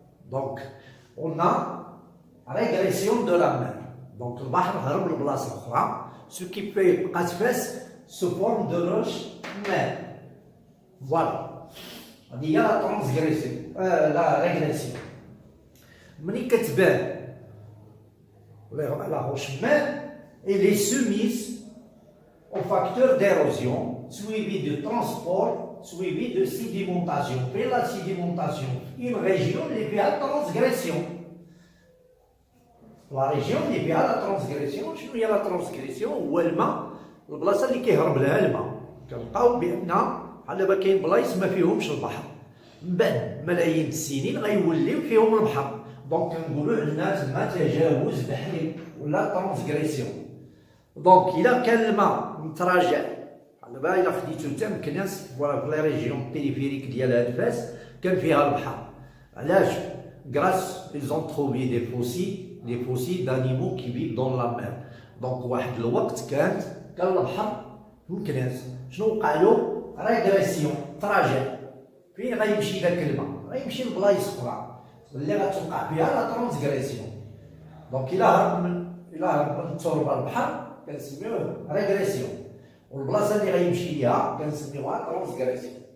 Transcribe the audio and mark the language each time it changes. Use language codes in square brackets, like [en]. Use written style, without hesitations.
[fr] دونك on a régression de la mer. [ar] دونك البحر هرب لبلاصه اخرى، [fr] ce qui fait [ar] بقات فاس [fr] sous forme de roche [ar] mer. فوالا هذه هي لا ترانسغريسيون لا ريغريسيون. ملي كتبان لا روش mer [fr] elle est soumise au facteur d'érosion suivi de transport, suivi de sédimentation. Puis la sédimentation, une région qui fait la transgression. La région qui fait la transgression, [ar] شنو هي la transgression؟ هو الماء، البلاصه اللي كيهرب لها الماء. كنلقاو بان بحال دابا كاين بلايص ما فيهمش البحر، من بعد ملايين السنين غيوليو فيهم البحر. دونك كنقولوا عندنا تما تجاوز بحري ولا ترانسغريسيون. دونك الا كان الماء متراجع، دابا الا خديتو حتى مكناس فوالا في لي ريجيون بيريفيريك ديال هاد فاس كان فيها البحر. علاش؟ غراس [fr] ils ont trouvé des fossiles d'animaux qui vivent dans la mer. [ar] دونك واحد الوقت كان البحر في مكناس، شنو وقع له؟ ريغريسيون، تراجع. فين غيمشي داك الماء؟ غيمشي لبلايص اخرى اللي غتوقع فيها لا ترانسغريسيون. دونك الا هرب من التربه البحر كنسميوه ريغريسيون، والبلاصه اللي غيمشي ليها كنسميوها ترانسغريسيون.